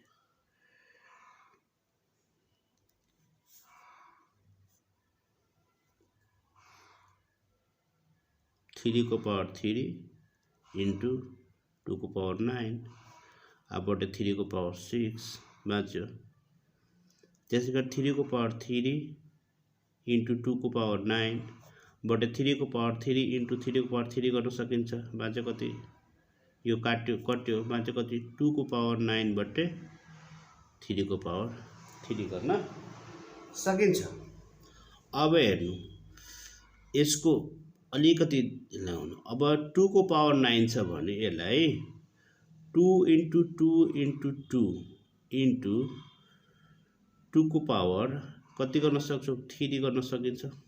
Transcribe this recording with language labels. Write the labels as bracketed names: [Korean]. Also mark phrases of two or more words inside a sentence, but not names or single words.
[Nepali] 3 को पावर 3 into 2 को पावर 9 अब बटे 3 को पावर 6 बाँच्यो त्यसैगरी 3 को पावर 3 into 2 को पावर 9 बटे 3 को पावर 3 into 3 को पावर 3 गर्न सकिन्छ बाँच्यो कति यो कट्यो बाँच्यो कति 2 को पावर 9 बटे 3 को पावर 3 गर्न सकिन्छ अब हेर्नु यसको अलिकति ल्याउनु अब 2 को पावर 9 छ भने यसलाई 2 into 2 into 2 into 2 को पावर कति गर्न सक्छौ 3 गर्न सकिन्छ